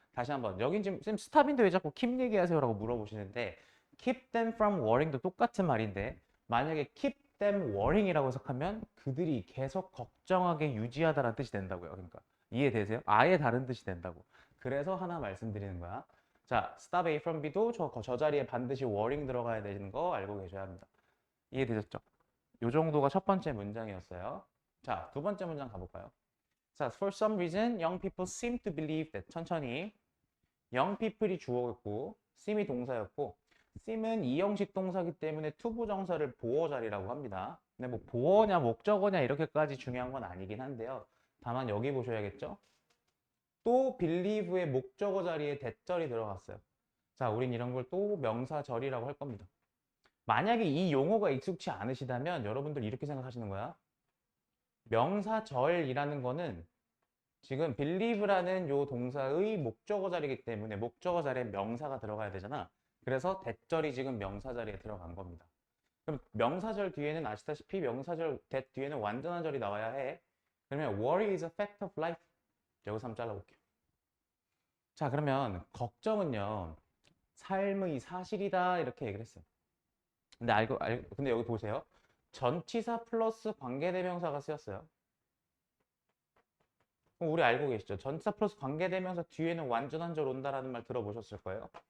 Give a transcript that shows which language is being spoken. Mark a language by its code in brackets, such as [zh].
[ko] 다시 한번 여긴 지금 쌤 스탑인데 왜 자꾸 keep 얘기하세요라고 물어보시는데 [en] keep them from worrying [ko] 도 똑같은 말인데 만약에 [en] keep them worrying [ko] 이라고 해석하면 그들이 계속 걱정하게 유지하다라는 뜻이 된다고요. 그러니까 이해되세요? 아예 다른 뜻이 된다고. 그래서 하나 말씀드리는 거야. 자, [en] stop A from B [ko] 도 저 자리에 반드시 worrying 들어가야 되는 거 알고 계셔야 합니다. 이해되셨죠? 요 정도가 첫 번째 문장이었어요. 자, 두 번째 문장 가볼까요? 자, [en] for some reason, young people seem to believe that. [ko] 천천히. [en] young people [ko] 이 주어였고, seem이 동사였고, seem은 이형식 동사기 때문에 투부정사를 보어 자리라고 합니다. 근데 뭐 보어냐 목적어냐 이렇게까지 중요한 건 아니긴 한데요. 다만 여기 보셔야겠죠? 또 believe의 목적어 자리에 대절이 들어갔어요. 자, 우린 이런 걸 또 명사절이라고 할 겁니다. 만약에 이 용어가 익숙치 않으시다면 여러분들 이렇게 생각하시는 거야. 명사절이라는 거는 지금 believe라는 요 동사의 목적어 자리이기 때문에 목적어 자리에 명사가 들어가야 되잖아. 그래서 대절이 지금 명사 자리에 들어간 겁니다. 그럼 명사절 뒤에는 아시다시피 명사절 대 뒤에는 완전한 절이 나와야 해. [en] 그러면 worry is a fact of life. [ko] 여기서 한번 잘라볼게요. 자, 그러면 걱정은요. 삶의 사실이다 이렇게 얘기를 했어요. 근데 여기 보세요. 전치사 플러스 관계대명사가 쓰였어요. 그럼 우리 알고 계시죠? 전치사 플러스 관계대명사 뒤에는 완전한 절 온다라는 말 들어보셨을 거예요.